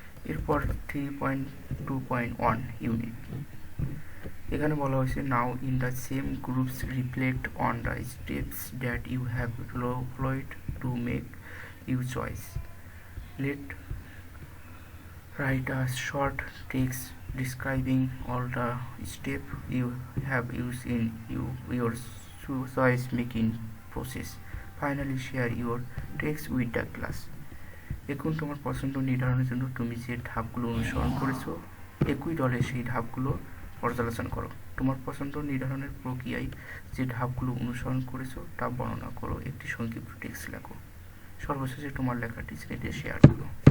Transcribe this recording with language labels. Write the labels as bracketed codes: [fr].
[bn] এরপর 3.2.1 ইউনিট, এখানে বলা হয়েছে [en] Now in the same groups reflect on the steps that you have followed to make you choice. Let write a short text describing all the steps you have used in your choice making process. Finally, share your text with the class. [bn] এখন তোমার পছন্দ নির্ধারণের জন্য তুমি যে ধাপগুলো অনুসরণ করেছো একই দলে সেই ধাপগুলো পর্যালোচনা করো। তোমার পছন্দ নির্ধারণের প্রক্রিয়ায় যে ধাপগুলো অনুসরণ করেছো তা বর্ণনা করো, একটি সংক্ষিপ্ত টেক্সট লেখো। সর্বশেষে তোমার লেখাটি স্লেটে শেয়ার করো।